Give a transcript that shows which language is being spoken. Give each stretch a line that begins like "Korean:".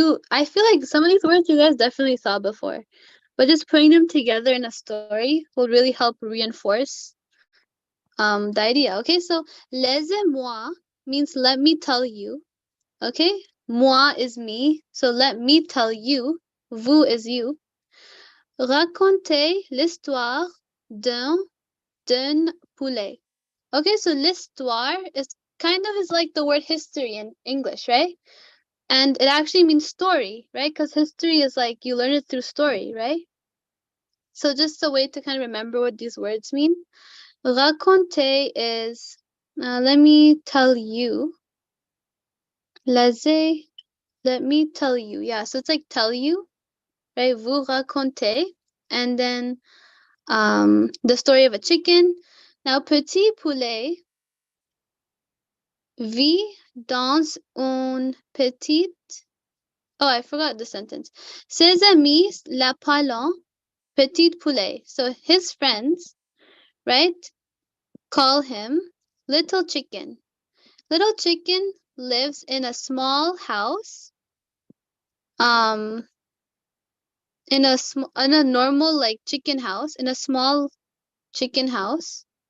English: I feel like some of these words you guys definitely saw before, but just putting them together in a story will really help reinforce the idea. Okay, so
French: laissez-moi
English: means let me tell you. Okay, moi is me, so let me tell you. Vous is you.
French: Racontez l'histoire d'un poulet.
English: Okay, so l'histoire is kind of is like the word history in English, right? And it actually means story, right? Because history is like you learn it through story, right? So just a way to kind of remember what these words mean. Raconter is, let me tell you. Laissez, let me tell you. Yeah, so it's like tell you, right?
French: Vous racontez.
English: And then the story of a chicken. Now,
French: petit poulet vit dans une petite.
English: Oh, I forgot the sentence.
French: Ses amis l'appellent petit poulet.
English: So his friends, right, call him little chicken. Little chicken lives in a small house. In a normal like chicken house, in a small chicken house.